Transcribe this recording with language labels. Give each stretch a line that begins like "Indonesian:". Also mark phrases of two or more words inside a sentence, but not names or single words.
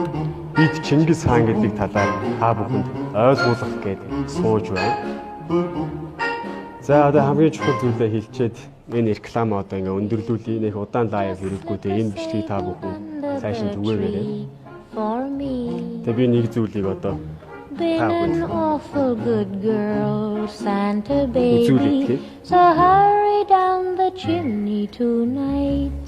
Mongolian: Бид Чингис хаан гэдэг талаар та бүхэнд ойлгуулах гэдэг сууж байна. За одоо хамгийн чухал зүйлээ хэлчихэд энэ реклам одоо ингээ өндөрлүүлээ. Нэг удаан лайв хэрэггүйдээ энэ бичлэгийг та бүхэн сайшин түгээгээрэй. Тэгээ би нэг зүйлийг одоо
English: Been an awful good girl, Santa baby. So hurry down the chimney tonight.